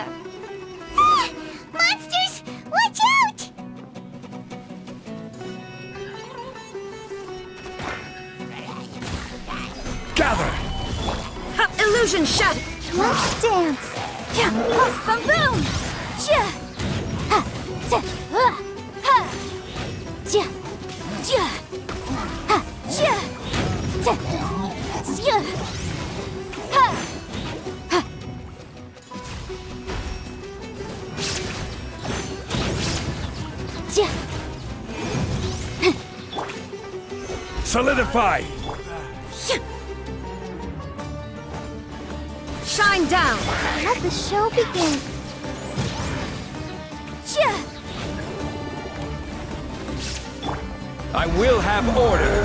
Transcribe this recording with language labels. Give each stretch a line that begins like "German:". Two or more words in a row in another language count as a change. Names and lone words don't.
English: Ah! Monsters! Watch out! Gather! Ha! Illusion shot! Let's dance. Yeah! Boom! Boom! Yeah! Ha! Ha! Ha! Ja! Ja! Ha! Ja! Ja! Ja! Ha! Ha! Ja! Solidify! Shine down! Let the show begin. Ja! I will have order!